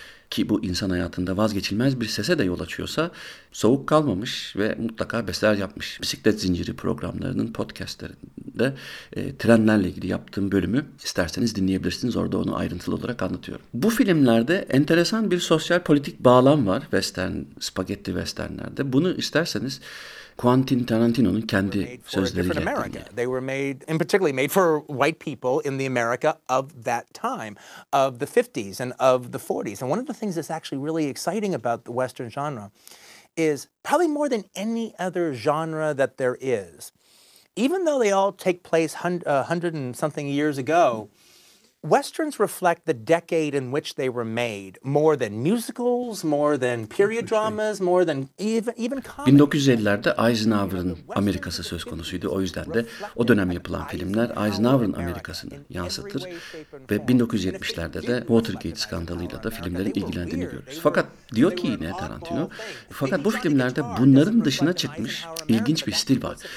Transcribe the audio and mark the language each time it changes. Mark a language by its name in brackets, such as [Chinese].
[Turkish] ki bu insan hayatında vazgeçilmez bir sese de yol açıyorsa, soğuk kalmamış ve mutlaka bestler yapmış. Bisiklet Zinciri programlarının podcastlerinde trenlerle ilgili yaptığım bölümü isterseniz dinleyebilirsiniz. Orada onu ayrıntılı olarak anlatıyorum. Bu filmlerde enteresan bir sosyal politik bağlam var western, spagetti westernlerde. Bunu isterseniz Quentin Tarantino'nun kendi sözleriyle dinleyelim. [English] They were made, in particularly made for white people in the America of that time, of the 50s and of the 40s. And one of the things that's actually really exciting about the western genre is probably more than any other genre that there is. Even though they all take place 100 and something years ago, westerns reflect the decade in which they were made, more than musicals, more than period dramas, more than even comedy. [Turkish] 1950'lerde Eisenhower'ın Amerikası söz konusuydu. O yüzden de o dönem yapılan filmler Eisenhower'ın Amerikasını yansıtır ve 1970'lerde de Watergate skandalıyla da filmlerin ilgilendiğini görürüz. Fakat diyor ki yine Tarantino, fakat bu filmlerde bunların dışına çıkmış ilginç bir stil var.